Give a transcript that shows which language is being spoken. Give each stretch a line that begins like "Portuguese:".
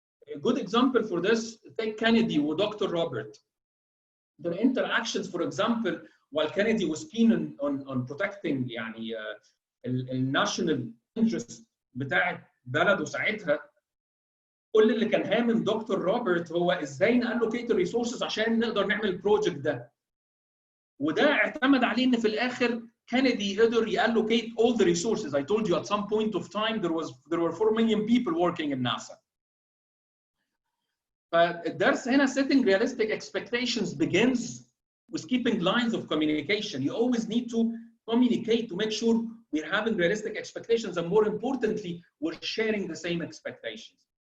English: A good example for this, take Kennedy with Dr. Robert. Their interactions, for example, while Kennedy was keen on protecting
Arabic: يعني الناشونال انترست بتاعت بلده ساعتها، كل اللي كان هامم دكتور روبرت هو ازاي نالوكيت الريسورسز عشان نقدر نعمل البروجكت ده. وده اعتمد عليه ان في الاخر كندي قدر يالوكيت
English: all the resources. I told you at some point of time there were 4 million people working in NASA.
Arabic: فالدرس هنا
English: setting realistic expectations begins with keeping lines of communication. You always need to communicate to make sure we're having realistic expectations, and more importantly, we're sharing the same expectations.